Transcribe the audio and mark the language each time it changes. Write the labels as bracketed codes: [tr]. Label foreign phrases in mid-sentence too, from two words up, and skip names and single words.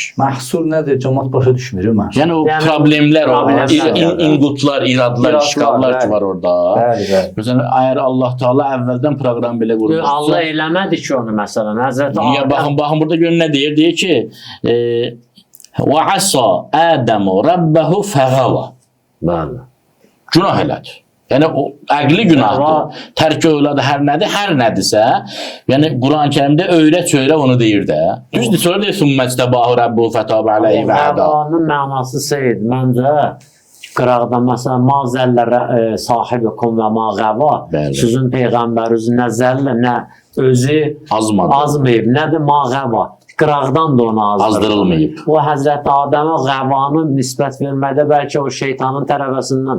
[az] Məhsur nədir? Cəmaat başa düşmür, məhsur. Yəni o problemlər, inqutlar, iradlar, işğallar ki var orada. Məsələn, əgər Allah Teala əvvəldən proqram belə qurmuşsa... Allah eləmədi ki onu məsələn, Həzrəti Adəm... Baxın, burada görün nə deyir? Deyir ki, [ar] وَعَصَى آدَمُ رَبَّهُ فَغَوَى. [az] Bəli. Günah elədi. Yəni, o əqli günahdır. Tərk övladı hər nədirsə, yəni Quran-ı Kərimdə öyrə-çöyrə onu deyir də. Düzdür, sonra deyir, [ar] ثُمَّجْتَبَاهُ رَبُّهُ فَتَابَ عَلَيْهِ وَهَدَى. [az] Qəvanın mənası Seyid, məncə qıraqda məsələn, [ar] ما ضل صاحبكم وما غوى. [az] Sizin Peyğəmbəriniz nə zəllə, nə özü azmayıb, nədir [ar] ما غوى. [az] Qıraqdan da ona azdırılmayıb. O Həzrəti Adəmə qəvanı nisbət vermədə bəlkə o şeytanın tərəfəsindən